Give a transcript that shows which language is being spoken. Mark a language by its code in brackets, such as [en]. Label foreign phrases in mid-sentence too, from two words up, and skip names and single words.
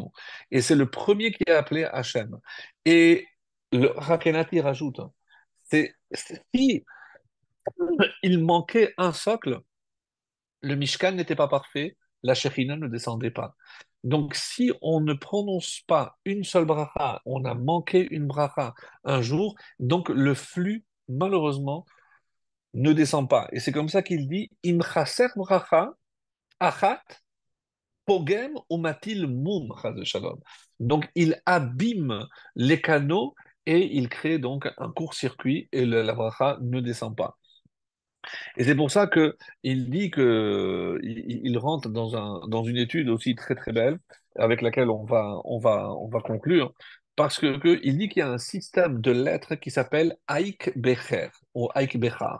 [fr] Et c'est le premier qui a appelé Hachem. Et le Rakenati rajoute, si il manquait un socle, le Mishkan n'était pas parfait, la Shekhinah ne descendait pas. Donc, si on ne prononce pas une seule bracha, on a manqué une bracha un jour, donc le flux, malheureusement, ne descend pas. Et c'est comme ça qu'il dit [he] אם חסר ברכה אחת פוגם ומטיל מום חס ושלום. [fr] Donc il abîme les canaux et il crée donc un court-circuit et la bracha ne descend pas. Et c'est pour ça que il dit que il rentre dans une étude aussi très très belle avec laquelle on va conclure parce que il dit qu'il y a un système de lettres qui s'appelle Aik Becher ou Aik Bechar.